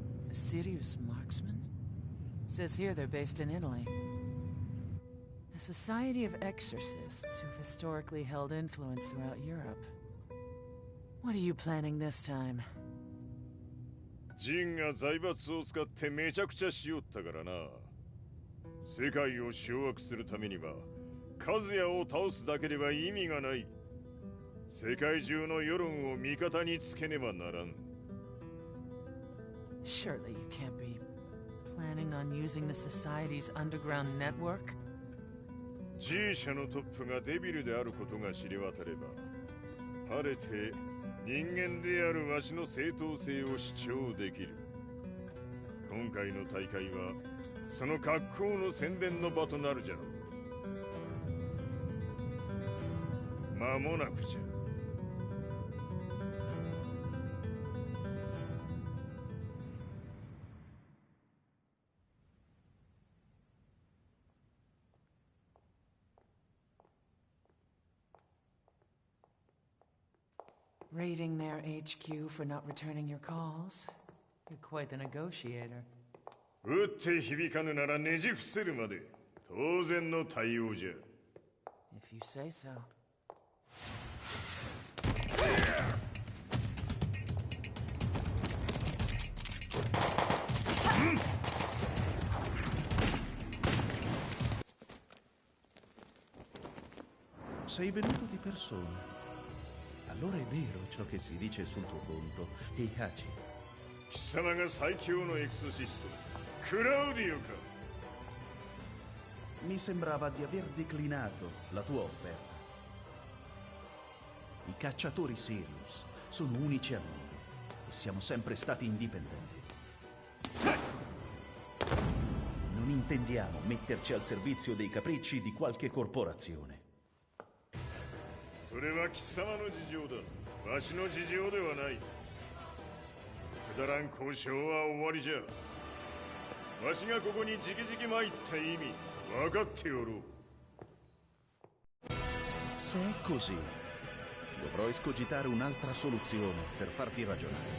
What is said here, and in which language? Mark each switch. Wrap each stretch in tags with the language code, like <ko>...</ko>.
<en>A serious marksman? Says here they're based in Italy. A society of exorcists who've historically held influence throughout Europe. What are you planning this time?</en> <ja>ジンが財閥を使ってめちゃくちゃしよったからな。世界を掌握するためにはカズヤを倒すだけでは意味がない。世界中の世論を味方につけねばならん。</ja> <en>Surely you can't be planning on using the society's underground network?</en> <ja>G 社のトップがデビルであることが知れ渡れば、晴れて人間であるわしの正当性を主張できる。今回の大会はその格好の宣伝の場となるじゃろう。間もなくじゃ。</ja> <en>Raiding their HQ for not returning your calls? You're quite the negotiator.</en> <ja>撃って響かぬならねじ伏せるまで当然の対応じゃ。</ja> <en>If you say so.</en> <it>'Sei venuto di persona. Allora è vero ciò che si dice sul tuo conto, Heihachi.</it> <ja>貴様が最強のエクソシスト、クラウディオか。</ja> <it>Mi sembrava di aver declinato la tua offerta. I cacciatori Sirius sono unici al mondo e siamo sempre stati indipendenti. Non intendiamo metterci al servizio dei capricci di qualche corporazione.</it> <ja>それは貴様の事情だ。わしの事情ではない。くだらん交渉は終わりじゃ。わしがここにじきじき参った意味分かっておろう。</ja> <it>Se è così, dovrò escogitare un'altra soluzione per farti ragionare.</it>